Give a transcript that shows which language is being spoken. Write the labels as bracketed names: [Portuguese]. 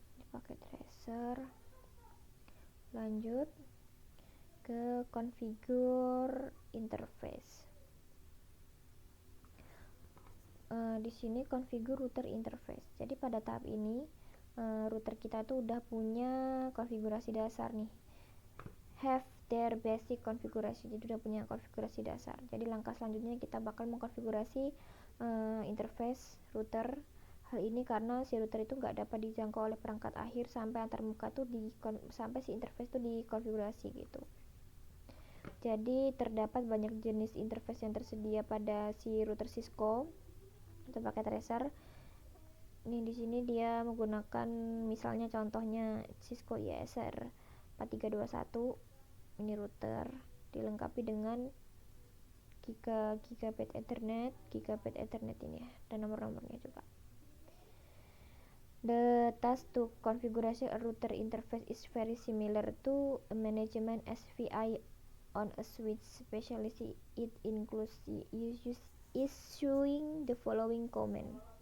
[Indonesian] Pakai tracer. Lanjut ke configure interface. Di sini configure router interface. Jadi pada tahap ini router kita tuh udah punya konfigurasi dasar nih. [English] Have their basic configuration. [Indonesian] Jadi udah punya konfigurasi dasar. Jadi langkah selanjutnya kita bakal mengkonfigurasi interface router. Hal ini karena si router itu nggak dapat dijangkau oleh perangkat akhir sampai antarmuka tuh sampai si interface tuh dikonfigurasi gitu. Jadi terdapat banyak jenis interface yang tersedia pada si router Cisco untuk pakai tracer. Nih di sini dia menggunakan misalnya contohnya Cisco ISR 4321. Ini router dilengkapi dengan gigabit Ethernet ini ya, dan nomor-nomornya juga. [English] The task to configuration a router interface is very similar to a management SVI on a switch, especially it includes issuing the following command.